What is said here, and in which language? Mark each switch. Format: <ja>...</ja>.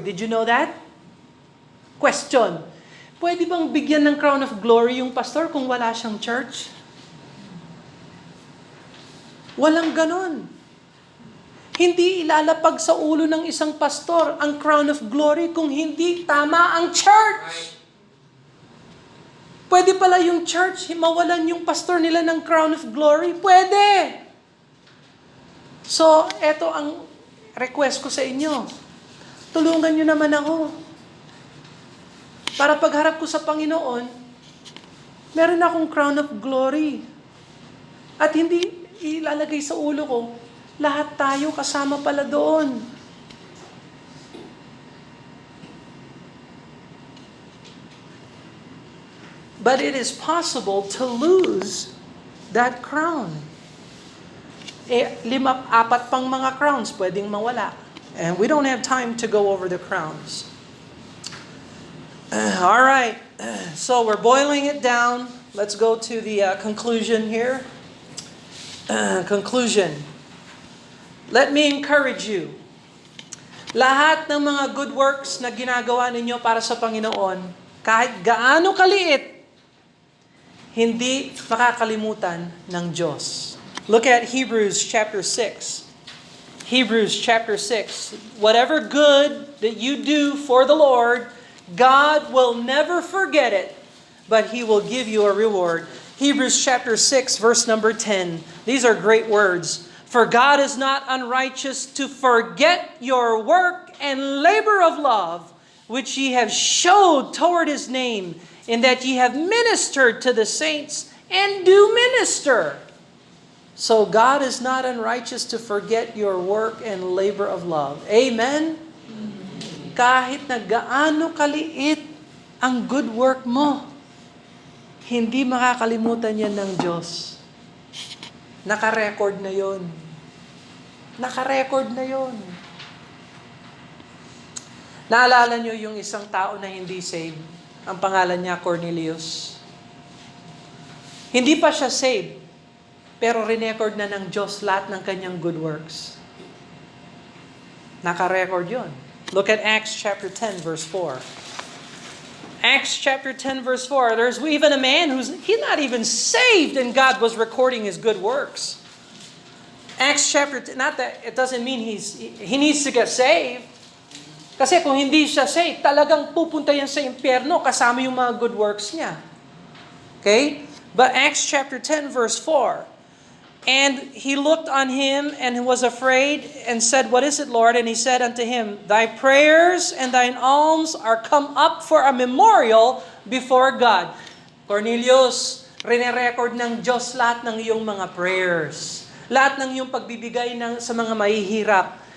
<en>Did you know that? Question.</en> <tl>Pwede bang bigyan ng crown of glory yung pastor kung wala siyang church? Walang ganon. Hindi ilalapag sa ulo ng isang pastor ang crown of glory kung hindi tama ang church. Pwede pala yung church, mawalan yung pastor nila ng crown of glory? Pwede! So, eto ang request ko sa inyo. Tulungan nyo naman ako. Para pagharap ko sa Panginoon, meron akong crown of glory. At hindi ilalagay sa ulo ko, lahat tayo kasama pala doon.</tl> <en>But it is possible to lose that crown.</en> <tl>4 pang mga crowns pwedeng mawala.</tl> <en>And we don't have time to go over the crowns. All right. So we're boiling it down. Let's go to the conclusion here. Conclusion. Let me encourage you.</en> <tl>Lahat ng mga good works na ginagawa ninyo para sa Panginoon, kahit gaano kaliit, hindi makakalimutan ng Diyos.</tl> <en>Look at Hebrews chapter 6. Hebrews chapter 6. Whatever good that you do for the Lord, God will never forget it, but He will give you a reward. Hebrews chapter 6, verse number 10. These are great words. For God is not unrighteous to forget your work and labor of love, which ye have showed toward His name, in that ye have ministered to the saints and do minister. So God is not unrighteous to forget your work and labor of love. Amen?</en> <tl>Kahit na gaano kaliit ang good work mo, hindi makakalimutan yan ng Diyos. Naka-record na yon. Naka-record na yon. Naalala nyo yung isang tao na hindi saved? Ang pangalan niya Cornelius. Hindi pa siya saved, pero re-record na ng Diyos lahat ng kanyang good works. Naka-record yon.</tl> <en>Look at Acts chapter 10 verse 4. Acts chapter 10 verse 4. There's even a man he's not even saved and God was recording his good works. Acts chapter 10, not that it doesn't mean he needs to get saved.</en> <tl>Kasi kung hindi siya saved, talagang pupunta yan sa impyerno kasama yung mga good works niya.</tl> <en>Okay? But Acts chapter 10 verse 4. And he looked on him and was afraid and said, What is it, Lord? And he said unto him, Thy prayers and thine alms are come up for a memorial before God.</en> <tl>Cornelius, rene-record ng Diyos lahat ng iyong mga prayers. Lahat ng iyong pagbibigay sa mga mahihirap.</tl>